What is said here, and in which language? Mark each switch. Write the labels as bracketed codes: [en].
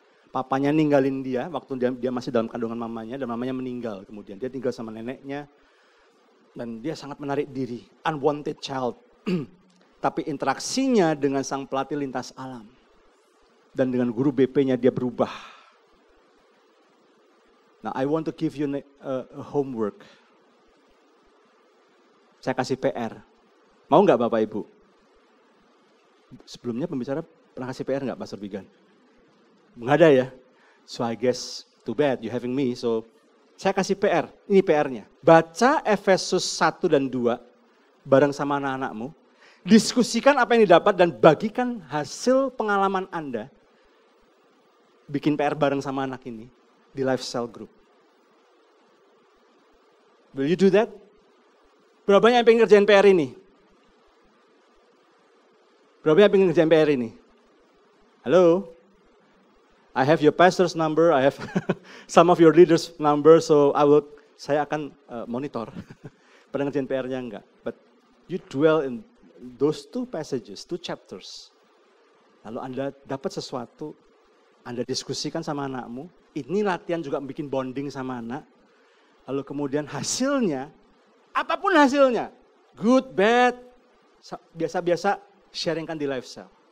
[id] Papanya ninggalin dia waktu dia masih dalam kandungan mamanya. Dan mamanya meninggal kemudian. Dia tinggal sama neneknya. Dan dia sangat menarik diri. Unwanted child. Tapi interaksinya dengan sang pelatih lintas alam. Dan dengan guru BP-nya dia berubah. [en] Nah, I want to give you a homework. [id] Saya kasih PR. Mau nggak Bapak Ibu? Sebelumnya pembicara pernah kasih PR nggak Pastor Bigan? Nggak ada ya? [en] So I guess too bad you having me, so [id] Saya kasih PR, ini PR-nya. Baca Efesus 1 dan 2 bareng sama anak-anakmu. Diskusikan apa yang didapat dan bagikan hasil pengalaman Anda. Bikin PR bareng sama anak ini di lifestyle group. [en] Will you do that? [id] Berapa yang pengen ngerjain PR ini? Berapa yang pengen ngerjain PR ini? Halo? [en] I have your pastor's number, I have some of your leaders' number, so [id] saya akan monitor. Pada ngerjain PR-nya enggak. [en] But you dwell in those two passages, 2 chapters. [id] Lalu Anda dapat sesuatu, Anda diskusikan sama anakmu, ini latihan juga bikin bonding sama anak. Lalu kemudian hasilnya, apapun hasilnya, good, bad, biasa-biasa sharingkan di lifestyle.